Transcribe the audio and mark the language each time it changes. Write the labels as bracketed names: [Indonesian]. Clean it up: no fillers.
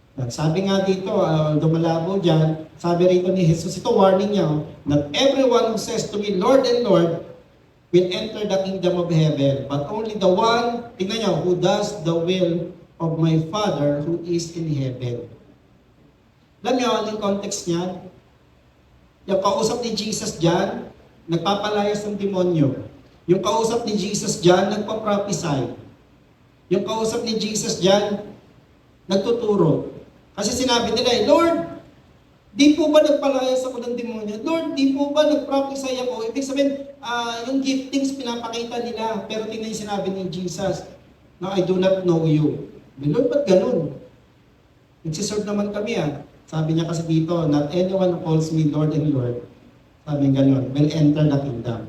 [Filipino] Sabi nga dito, dumalabo dyan, sabi rito ni Jesus, ito warning niya, [English] not everyone who says to me, Lord and Lord, will enter the kingdom of heaven, but only the one, [Filipino] tingnan niyo, [English] who does the will of my Father who is in heaven. [Filipino] Alam niyo, anong context niya? Yung kausap ni Jesus dyan, nagpapalayas ng demonyo. Yung kausap ni Jesus dyan, nagpa-prophesy. Yung kausap ni Jesus dyan, nagtuturo. Kasi sinabi nila, Lord, di po ba nagpalayas ako ng demonyo? Lord, di po ba nag-prophesy ako? Ibig sabihin, yung giftings pinapakita nila. Pero tingnan yung sinabi ni Jesus, [English] no, I do not know you. [Filipino] Lord, ba't ganun? Nagsiserve naman kami Sabi niya kasi dito, [English] not anyone who calls me Lord and Lord, [Filipino] sabi ganun, [English] will enter the kingdom.